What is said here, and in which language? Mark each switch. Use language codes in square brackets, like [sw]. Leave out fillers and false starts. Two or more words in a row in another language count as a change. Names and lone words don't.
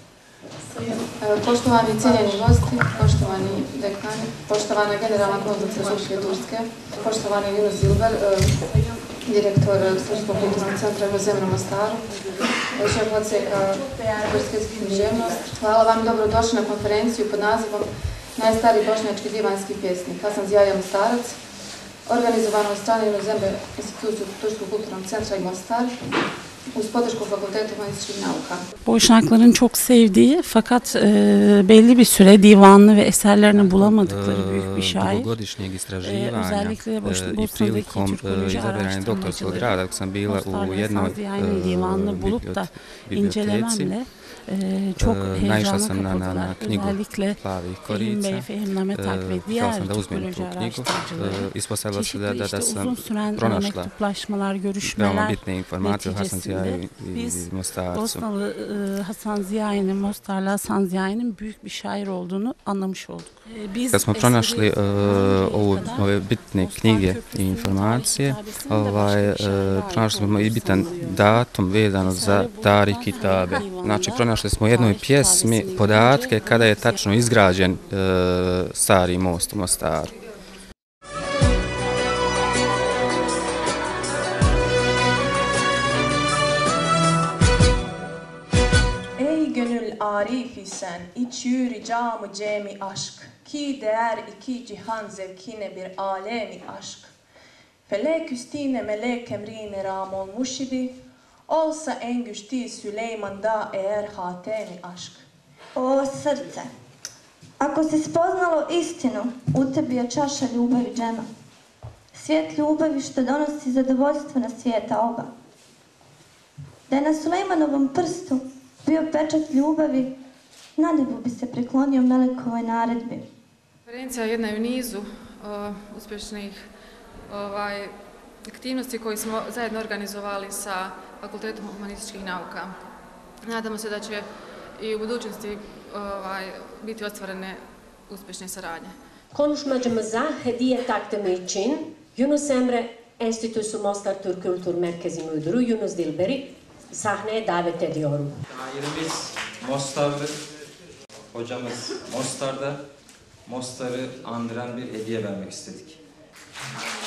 [bs] Poštovani cijenjeni gosti, poštovani dekani, poštovana generalna konzulacija Republike Turske, poštovani Yunus Dilber, direktor Turskog kulturnog centra Yunus Emre u Mostaru, šef odseka Turske jezike i književnost. Hvala vam i dobrodošli na konferenciju pod nazivom Najstariji bošnjački divanski pjesnik Hasan Zijaja Mostarac, organizovano od strane Yunus Emre Institutu Turskog kulturnog centra i Mostar uz podršku Fakultetu humanističkih nauka. [tr] Boşnakların çok sevdiği fakat belli bir süre divanını ve eserlerini bulamadıkları büyük bir şair. [bs] Dugogodišnjeg istraživanja [tr] Özellikle [bs] i prilikom izabranja doktorskog rada dok sam bila u jednoj biblioteci, naišla sam na knjigu Plavih korica, htjela sam da uzmem tu knjigu, ispostavilo se da sam pronašla veoma bitne informacije o Hasan Zijaji i Mostarcu. [tr] Bosnalı Hasan Zijaji'nin, Mostarlı Hasan Zijaji'nin büyük bir şair olduğunu anlamış olduk. [bs] Kad smo pronašli ove bitne knjige i informacije, pronašli smo i bitan datum vezano za Dari Kitabe. Znači, pronašli smo u jednoj pjesmi podatke kada je tačno izgrađen stari most u Mostaru. [tr] Ey gönül arif isen, iç yürü camı cemi aşk, ki değer iki cihan zevkine bir alemi aşk. Felek üstine melek emrine ram olmuş idi, olsa en güçlü Süleyman'da eğer hatemi aşk. [bs] O srce, ako si spoznalo istinu, u tebi je čaša ljubavi džema. Svijet ljubavi što donosi zadovoljstvo na svijeta oba. Da je na Sulejmanovom prstu bio pečat ljubavi, na nebu bi se priklonio Melekovoj naredbi. Konferencija je jedna u nizu uspješnih aktivnosti koje smo zajedno organizovali sa Fakultetom humanističkih nauka. Nadamo se da će i u budućnosti biti ostvarene uspješne saradnje. [tr] Konuşmacımıza hediye takdimi için Yunus Emre Enstitüsü Mostar Türk Kültür Merkezi Müdürü Yunus Dilber'i sahneye davet ediyorum. Şairimiz Mostarlı, hocamız Mostar'da, Mostar'ı andıran bir hediye vermek istedik.